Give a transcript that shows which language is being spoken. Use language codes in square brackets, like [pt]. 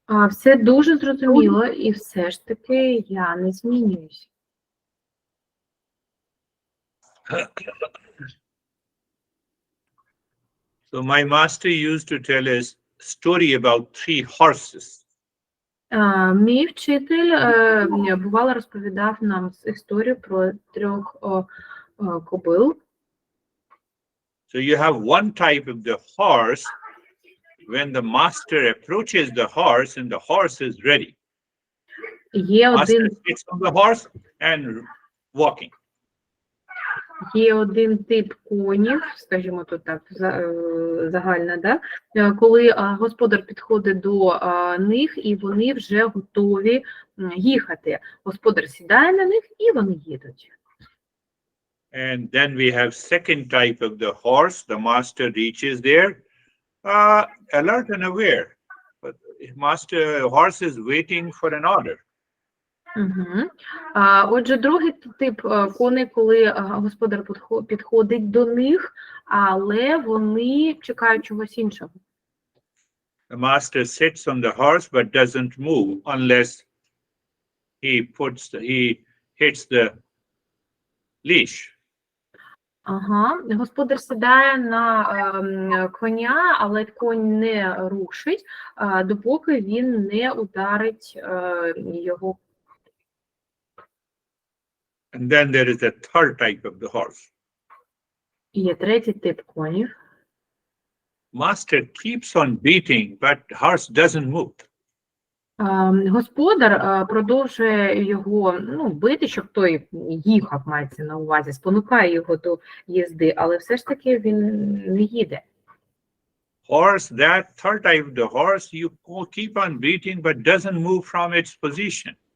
[uk] Все дуже зрозуміло, і все ж таки я не змінююсь. [en] So my master used to tell us story about 3 horses. [uk] Мій вчитель бувало розповідав нам історію про 3 кобил. [en] So you have one type of the horse. When the master approaches the horse and the horse is ready, master sits on the horse and walking. [uk] Є один тип конів, скажімо тут так, загально, да? Коли господар підходить до них і вони вже готові їхати. Господар сідає на них і вони їдуть. [en] And then we have second type of the horse. The master reaches there, alert and aware. But horse is waiting for an order. [uk] Отже, другий тип коней, коли господар підходить до них, але вони чекають чогось іншого. [en] The master sits on the horse but doesn't move unless he hits the leash. [uk] Господар сідає на коня, але конь не рушить, допоки він не ударить його. [en] And then there is a third type of the horse. [uk] Є третій тип конів. [en] Master keeps on beating, but horse doesn't move. [uk] Господар продовжує його бити, щоб той їхав, мається на увазі, спонукає його до їзди, але все ж таки він не їде. [en] Horse, that third type of the horse, you keep on beating, but doesn't move from its position.